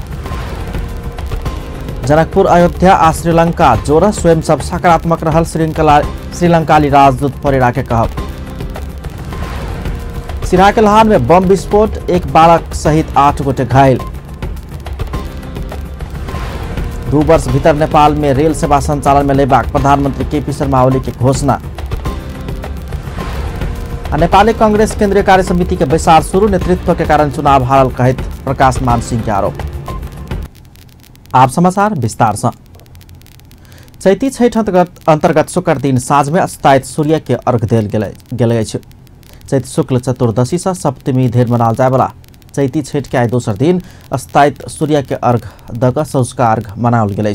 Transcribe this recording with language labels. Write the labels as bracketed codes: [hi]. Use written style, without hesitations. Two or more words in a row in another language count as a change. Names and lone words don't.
[mai] जनकपुर, अयोध्या आ श्रीलंका जोड़ स्वयं सब सकारात्मक रहल। श्रीलंकाली राजदूत परेरा के कहब। सिराहा के लहान में बम विस्फोट, एक बालक सहित 8 गोटे घायल। 2 वर्ष भीतर नेपाल में रेल सेवा संचालन में लेबाक प्रधानमंत्री केपी शर्मा ओली की घोषणा। नेपाली कांग्रेस केंद्रीय कार्य समिति के बैसार शुरू, नेतृत्व के कारण चुनाव हारल कहित प्रकाश मान सिंह के आरोप। आप समाचार विस्तार से। चैती छठ अंतर्गत शुक्र दिन साँझ में अस्तायत सूर्य के अर्घ देल गेल। चैत शुक्ल चतुर्दशी से सप्तमी धरि मनाल जाय वाला चैती छठ के आइ दोसर दिन अस्तायत सूर्य के अर्घ दक सौजका अर्घ मनाओल गेल।